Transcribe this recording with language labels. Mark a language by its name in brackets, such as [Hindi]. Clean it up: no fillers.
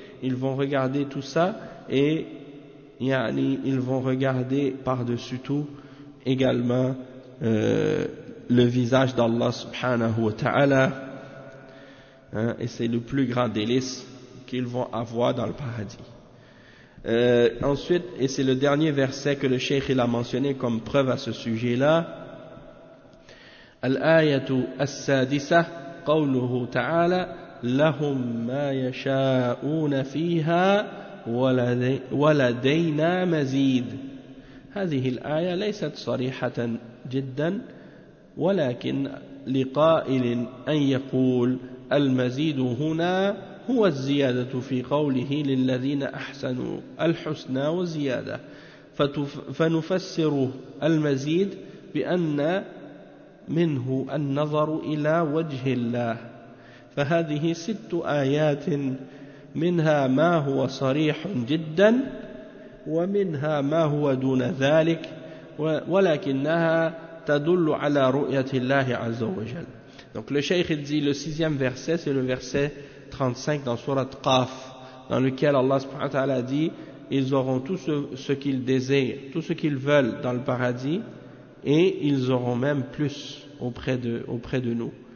[French] Ils vont regarder tout ça et yani, ils vont regarder par-dessus tout également le visage d'Allah subhanahu wa ta'ala, et c'est le plus grand délice qu'ils vont avoir dans le paradis. Ensuite, et c'est le dernier verset que le Cheikh il a mentionné comme preuve à ce sujet-là, [Arabic] al-ayatu as-sadisa قوله تعالى لهم ما يشاءون فيها ولدينا مزيد. هذه الآية ليست صريحة جدا، ولكن لقائل أن يقول المزيد هنا هو الزيادة في قوله للذين أحسنوا الحسنى وزيادة، فنفسر المزيد بأن منه النظر إلى وجه الله. فهذه ست آيات، منها ما هو صريح جدا ومنها ما هو دون ذلك، ولكنها تدل على رؤية الله عز وجل. [French] Donc le cheikh dit le sixième verset, c'est le verset 35 dans sourate Qaf, dans lequel Allah subhanahu wa ta'ala dit ils auront tout ce qu'ils désirent, tout ce qu'ils veulent dans le paradis, et ils auront même plus auprès de nous.